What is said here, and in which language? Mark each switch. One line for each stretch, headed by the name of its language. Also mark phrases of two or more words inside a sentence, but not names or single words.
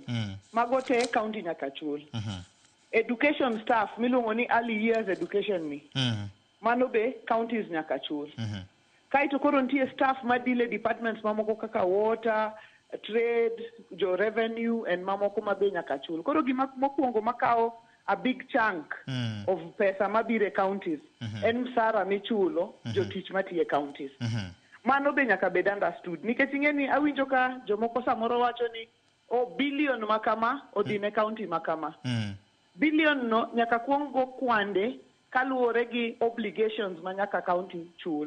Luo (Kenya and Tanzania): Mago te county nyaka chul.
English: Education staff
Luo (Kenya and Tanzania): miluongo ni
English: early years education
Luo (Kenya and Tanzania): ni. Mano be counties nyaka chul. Kaito koro nitie staff madile departments mamoko kaka water, trade, jo revenue and mamoko mabe nyaka chul. Koro gima mokwongo makao
English: a big chunk of
Luo (Kenya and Tanzania): pesa mabire counties en msara michulo jotich matiye counties. Mano be nyaka bed understood. Nikech ing'eni awinjo ka jomoko samoro wacho ni billion makama odhine county makama. Billion no nyaka kuongo kwande kaluwore gi obligations ma nyaka county chul.